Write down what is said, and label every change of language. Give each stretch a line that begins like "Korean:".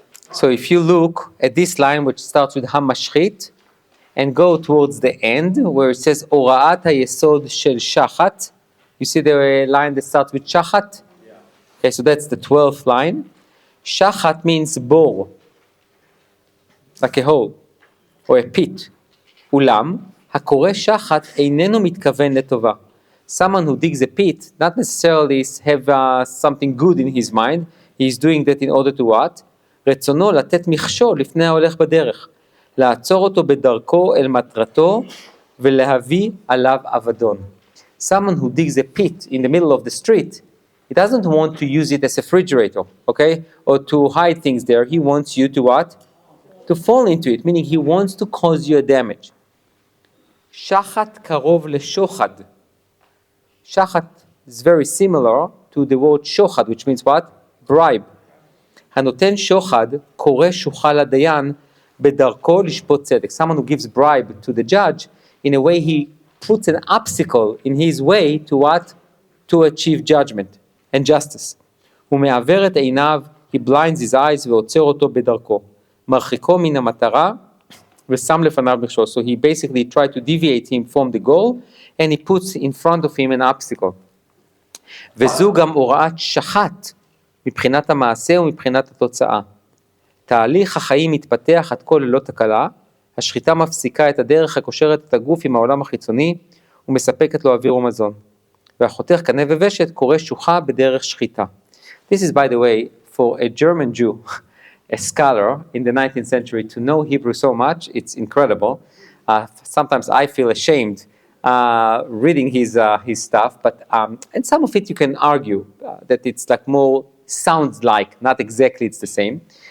English: So if you look at this line, which starts with Hamashchit, and go towards the end, where it says Ora'at HaYesod Shel Shachat. You see the line that starts with Shachat? Yeah. Okay, so that's the 12th line. Shachat means bore, like a hole, or a pit.
Hebrew: Ulam, הקורא שחת איננו מתכוון לטובה.
English: Someone who digs a pit, not necessarily have something good in his mind, he's doing that in order to what?
Hebrew: רצונו לתת מכשול לפני ההולך בדרך. לעצור אותו בדרכו אל מטרתו ולהביא עליו אבדון.
English: Someone who digs a pit in the middle of the street, he doesn't want to use it as a refrigerator, okay? Or to hide things there. He wants you to what? To fall into it, meaning he wants to cause you a damage.
Hebrew: Shachat karov leshochad.
English: Shachat is very similar to the word shochad, which means what? Bribe.
Hebrew: הנותן שוחד קורא שוחה לדיין בדרכו לשפוט צדק.
English: Someone who gives bribe to the judge, in a way he puts an obstacle in his way to what? To achieve judgment and justice.
Hebrew: הוא מעוור את עיניו,
English: he blinds his eyes
Hebrew: ועוצר אותו בדרכו. מרחיקו מן המטרה ושם לפניו מכשול.
English: So he basically tried to deviate him from the goal, and he puts in front of him an obstacle.
Hebrew: וזו גם הוראת שחט, מבחינת המעשה ומבחינת התוצאה. תהליך החיים מתפתח עד כה ללא תקלה, השחיטה מפסיקה את הדרך הקושרת את הגוף עם העולם החיצוני, ומספקת לו אוויר ומזון. והחותך קנה וושת קורא שוחה בדרך שחיטה.
English: This is, by the way, for a German Jew, a scholar in the 19th century, to know Hebrew so much, it's incredible. Sometimes I feel ashamed reading his stuff, but and some of it you can argue that it's like more sounds like, not exactly it's the same.